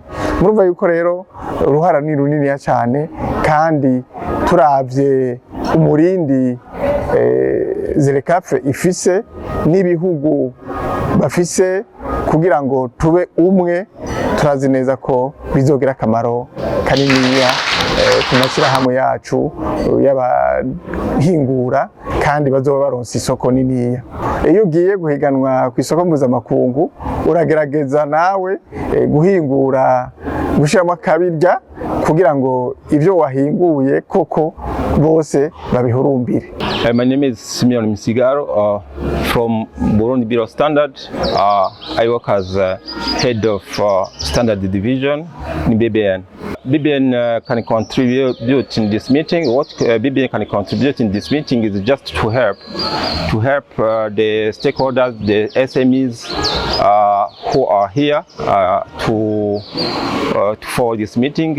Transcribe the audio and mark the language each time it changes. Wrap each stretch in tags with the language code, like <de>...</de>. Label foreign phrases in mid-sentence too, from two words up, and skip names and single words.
<rn>Murumva yuko rero uruhara ni runiniya cyane, kandi turavye umurindi ZERECAF ifise n'ibihugu bafise kugira ngo tube umwe, turazi neza ko bizogira akamaro kaniniya ku mashyirahamwe yacu y'abahingura, kandi bazoba baronse isoko niniya. Iyo ugiye guhiganwa ku isoko mpuzamakungu uragerageza nawe guhingura, gushiramo akabirya kugira ngo ibyo wahinguye koko bose babihurumbire.</rn> <en>My name is SIMEON MISIGARO from Burundi Bureau Standard. I work as head of Standard Division in BBN. BBN can contribute in this meeting. What BBN can contribute in this meeting is just to help the stakeholders, the SMEs who are here for this meeting.</en>